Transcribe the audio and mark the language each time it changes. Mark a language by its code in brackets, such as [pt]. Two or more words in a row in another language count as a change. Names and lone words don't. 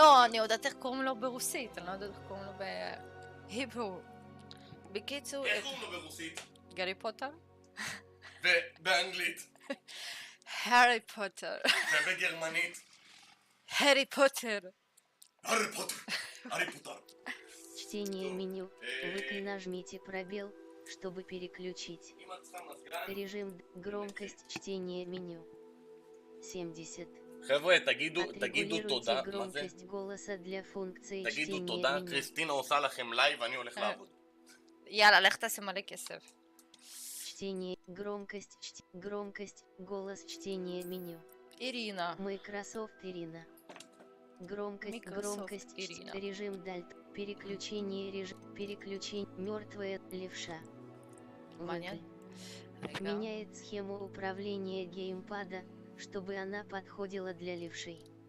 [he] לא, אני יודעת איך קוראים לו ברוסית, אני לא יודעת איך קוראים לו בהיברו. בקיצור... איך קוראים לו ברוסית? גרי פוטר? ובאנגלית? הארי פוטר. ובגרמנית? הארי פוטר. הארי פוטר. הארי פוטר. [ru] Чтение меню. Вы нажмите пробел, чтобы переключить. Режим громкость чтения меню. 70. [he] חבר'ה, תגידו תודה. [ru] громкость голоса для функции [he] תגידו תודה, קריסטינה עושה לכם לייב ואני הולך לעבוד. יאללה, לך תעשה מלא כסף. [ru] Чтение, громкость, голос чтения меню. Ирина. Microsoft Ирина. Громкость, Ирина. режим дальт, переключение, мертвая левша. Меняет схему управления геймпада, чтобы она подходила для левшей.